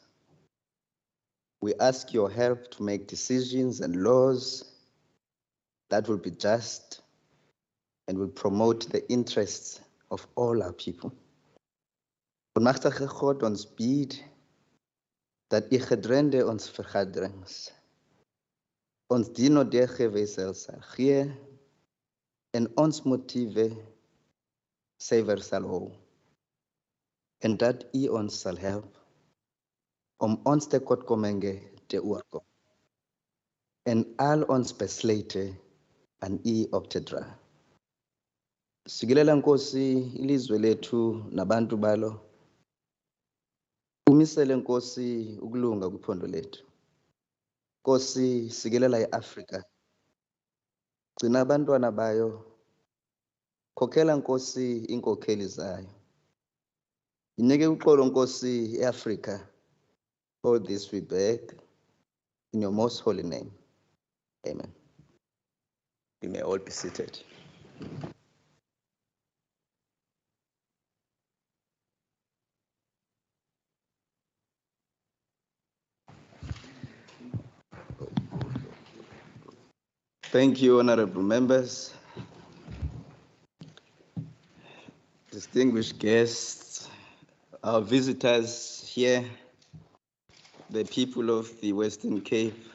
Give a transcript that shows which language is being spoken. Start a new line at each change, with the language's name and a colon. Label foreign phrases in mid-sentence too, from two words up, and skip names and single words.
English: We ask your help to make decisions and laws that will be just and will promote the interests of all our people.
Afrikaans: Onmachtige God, ons bid dat u gedurende ons vergaderings ons dienende wesels sal gee en ons motiewe suiwer sal hou en dat u ons sal help om ons tekortkominge te oorkom en al ons besluite aan u op te dra.
Xhosa: Sikilela Nkosi ilizwe lethu nabantu balo. Umisele Nkosi ukulunga kwiphondo lethu. Nkosi sikilela iAfrika. Gcina abantwana bayo. Khokhela Nkosi inkokheli zayo. Inike uxolo Nkosi eAfrika.
English: All this we beg in your most holy name. Amen. You may all be seated. Thank you, honorable members, distinguished guests, our visitors here, the people of the Western Cape.